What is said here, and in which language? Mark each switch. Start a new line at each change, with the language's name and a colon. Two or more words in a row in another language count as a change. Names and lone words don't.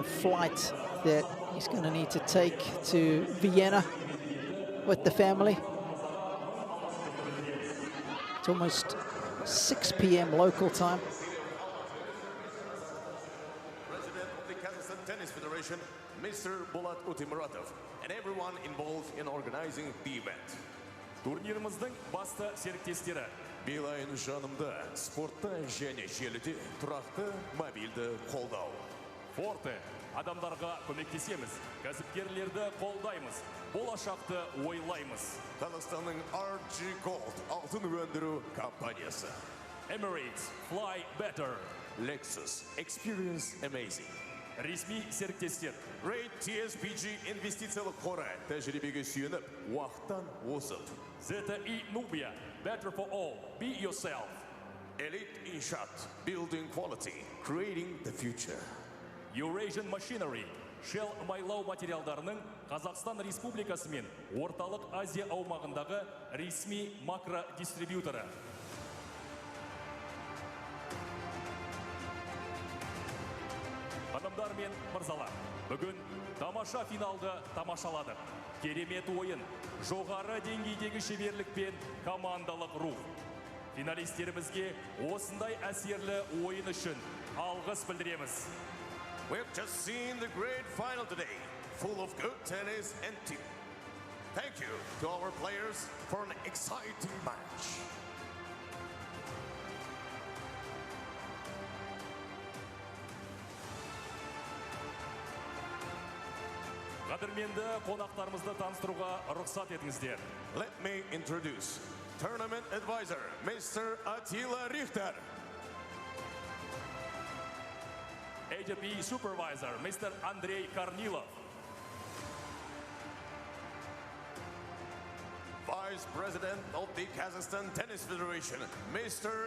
English: flight that he's going to need to take to Vienna with the family. It's almost 6 p.m. local time. President of the Kazakhstan Tennis Federation, Mr. Bulat Utimuratov, and everyone involved in organizing the event.
Kazakh: Турнирымыздың басты серіктестері Билайн жанымда спортта және желіде тұрақты мобильді қолдау. Forte, адамдарға көмектесеміз, кәсіпкерлерді қолдаймыз, болашақты ойлаймыз. Қазақстанның RG Gold алтын өндіру компаниясы.
English: Emirates, fly better. Lexus, experience amazing.
Kazakh: Ресми серіктестер. Rate TSPG инвестициялық қоры тәжірибеге сүйеніп, уақыттан озып.
English: ZTE Nubia, better for all, be yourself. Elite Inshat, building quality, creating the future.
Kazakh: Eurasian Machinery, Shell майлау материалдарының Қазақстан Республикасы мен Орталық Азия аумағындағы ресми макро-дистрибьюторы. Ханымдар мен мырзалар, бүгін тамаша финалды тамашаладық. Керемет ойын, жоғары деңгейдегі шеберлік пен командалық рух. Финалистерімізге осындай әсерлі ойын үшін алғыс білдіреміз.
English: We've just seen the great final today, full of good tennis and team. Thank you to our players for an exciting match.
Kazakh: Қадірменді қонақтарымызды таныстыруға рұқсат етіңіздер.
English: Let me introduce tournament advisor, Mr. Attila Richter. AJP supervisor, Mr. Andrei Kornilov. Vice President of the Kazakhstan Tennis Federation, Mr.